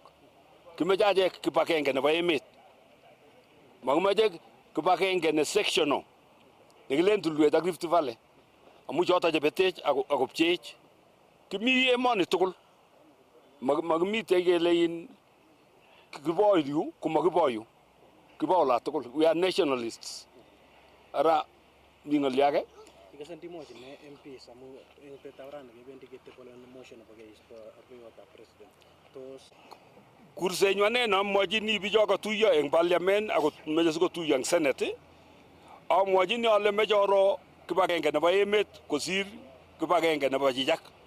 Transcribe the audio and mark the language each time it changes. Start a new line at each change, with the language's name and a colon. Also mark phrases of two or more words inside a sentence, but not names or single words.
Kalenjin: Kimeche achek kibagenge nebo emet. Makimeche kibagenge ne sectional. Nekilen tulwet ak Rift Valley. Amu choto chebetech akopcheech. Kimi emoni tugul. Makimite kele in kiboyu komakiboyu. Kibo ola tugul.
English: We are nationalists.
Kalenjin: Ara ningali age. Ikasanti motion ne MP samu eng petawran kebendi ketepole motion nebo keis arweyot ab president. Tos kursenywane namwachini bicho katuiyo eng parliament akot meche sikotuiyo eng senate amwachini ale meche oro kibagenge nebo emet kosir kibagenge nebo chichak.